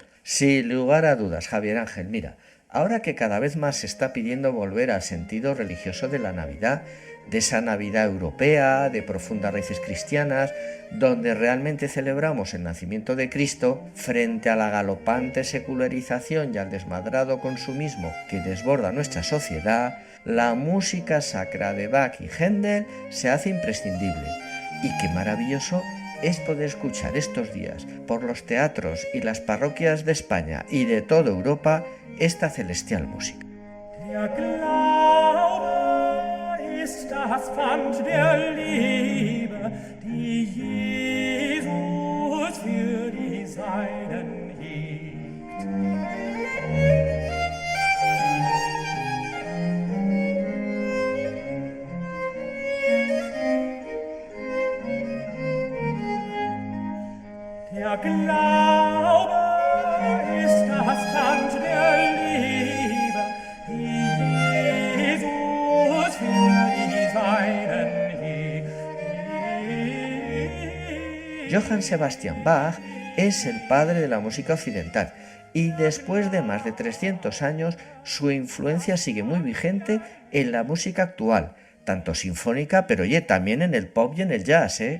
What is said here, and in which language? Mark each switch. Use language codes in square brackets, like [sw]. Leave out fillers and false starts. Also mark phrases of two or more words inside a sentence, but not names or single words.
[es] Sin lugar a dudas, Javier Ángel, mira, ahora que cada vez más se está pidiendo volver al sentido religioso de la Navidad, de esa Navidad europea, de profundas raíces cristianas, donde realmente celebramos el nacimiento de Cristo, frente a la galopante secularización y al desmadrado consumismo que desborda nuestra sociedad, la música sacra de Bach y Händel se hace imprescindible. Y qué maravilloso es poder escuchar estos días por los teatros y las parroquias de España y de toda Europa esta celestial música. [de] Das Pfand der Liebe, die Jesus für die Seinen hielt. Der Glaube ist das Pfand der Liebe, die Jesus für [es] Johann Sebastian Bach es el padre de la música occidental y después de más de 300 años su influencia sigue muy vigente en la música actual, tanto sinfónica pero también en el pop y en el jazz,